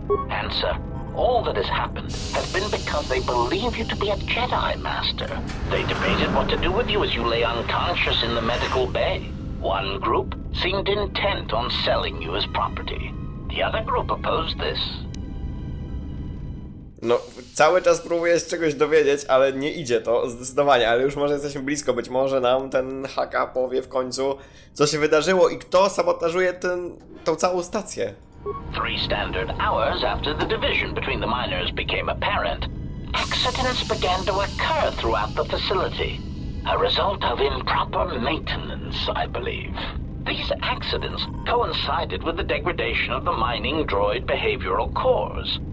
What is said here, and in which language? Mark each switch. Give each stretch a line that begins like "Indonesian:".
English: Answer. All that has happened has been because they believe you to be a Jedi, Master. They debated what to do with you as you lay unconscious in the medical bay. One group seemed intent on selling you as property. The other group opposed this.
Polish: No, cały czas próbuję się czegoś dowiedzieć, ale nie idzie to, zdecydowanie, ale już może jesteśmy blisko, być może nam ten haka powie w końcu, co się wydarzyło i kto sabotażuje tą całą stację.
English: 3 standard hours after the division between the miners became apparent, accidents began to occur throughout the facility. A result of improper maintenance, I believe. These accidents coincided with the degradation of the mining droid behavioral cores.